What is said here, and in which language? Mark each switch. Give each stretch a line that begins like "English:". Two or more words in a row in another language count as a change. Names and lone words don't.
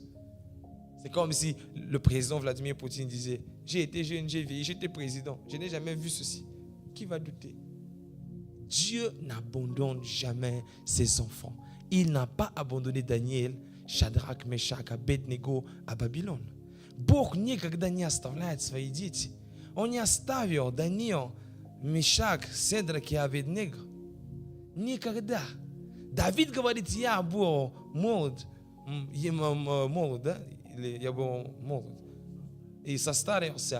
French: C'est comme si le président Vladimir Poutine disait, j'ai été jeune, j'ai vieilli, j'étais président. Je n'ai jamais vu ceci. Qui va douter? Dieu n'abandonne jamais ses enfants. Il n'a pas abandonné Daniel, Shadrach, Meshach, Abednego à Babylone.
Russian: Бог никогда не оставляет свои дети. Он не оставил Даниил, Мишак, Седрак и Аведнего. Никогда. Давид говорит, я был молод, да? Или я был молод и состарился.